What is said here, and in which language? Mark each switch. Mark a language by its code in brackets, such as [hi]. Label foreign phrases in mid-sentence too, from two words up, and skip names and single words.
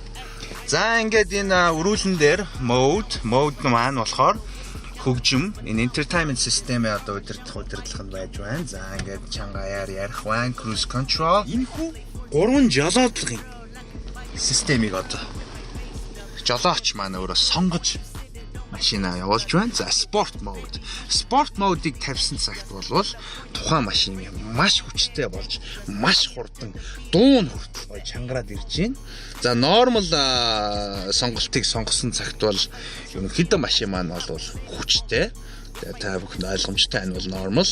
[mn] За ингээд энэ өрүүлэн дээр mode маань болохоор хөгжим энэ [en] entertainment system [mn] одоо удирдах нь байж байна. За ингээд чангаяар ярих байна. [en] Cruise control. [mn] Энэ хүү 3 жолоодлогын системийг одоо жолооч маань өөрөө сонгож машина явуулж байна. За [en] sport mode. Sport mode- [mn] ыг тавьсан цагт бол тухайн машин маш хүчтэй болж маш хурдан дуун хүртэл чангараад ирж байна. За normal сонголтыг сонгосон цагт бол ерөнхийдөө машин маань бол хүчтэй. Та бүхэн ойлгомжтой энэ бол normal.